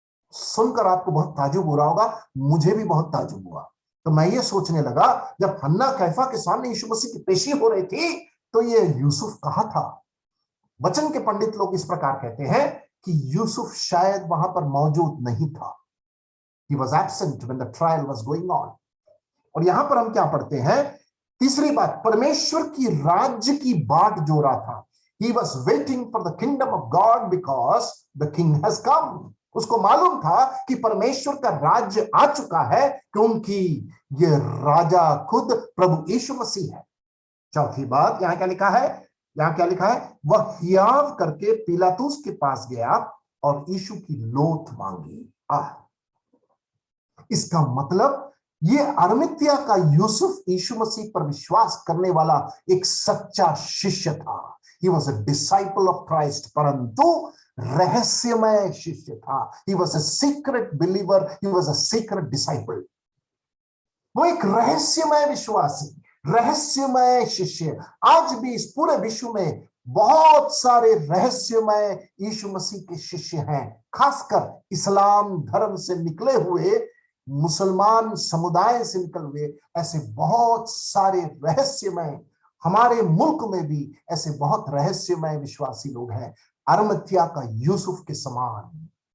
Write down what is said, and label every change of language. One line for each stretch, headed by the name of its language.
Hindi: सुनकर आपको बहुत ताजुब हो रहा होगा, मुझे भी बहुत ताजुब हुआ। तो मैं ये सोचने लगा, जब हन्ना कैफा के सामने यीशु मसीह की पेशी हो रही थी, तो ये यूसुफ कहाँ था? वचन के पंडित लोग इस प्रकार कहते हैं कि यूसुफ शायद वहां पर मौजूद नहीं था।
English: He was absent when the trial was going on.
Hindi: और यहां पर हम क्या पढ़ते हैं? तीसरी बात, परमेश्वर की राज्य की बाट जो रहा था।
English: He was waiting for the kingdom of God because the king has come.
Hindi: उसको मालूम था कि परमेश्वर का राज्य आ चुका है, क्योंकि ये राजा खुद प्रभु यीशु मसीह है। चौथी बात, यहां क्या लिखा है? यहां क्या लिखा है? वह हियाव करके पिलातुस के पास गया और यीशु की लोथ मांगी। इसका मतलब ये अरमतिया का यूसुफ यीशु मसीह पर विश्वास करने वाला एक सच्चा शिष्य था।
English: He was a disciple of Christ,
Hindi: परंतु रहस्यमय शिष्य था।
English: He was a secret believer, he was a secret disciple.
Hindi: वो एक रहस्यमय विश्वासी, रहस्यमय शिष्य। आज भी इस पूरे विश्व में बहुत सारे रहस्यमय यीशु मसीह के शिष्य हैं, खासकर इस्लाम धर्म से निकले हुए, मुसलमान समुदाय से निकल हुए ऐसे बहुत सारे रहस्यमय, हमारे मुल्क में भी ऐसे बहुत रहस्यमय विश्वासी लोग हैं, अरमतिया का यूसुफ के समान।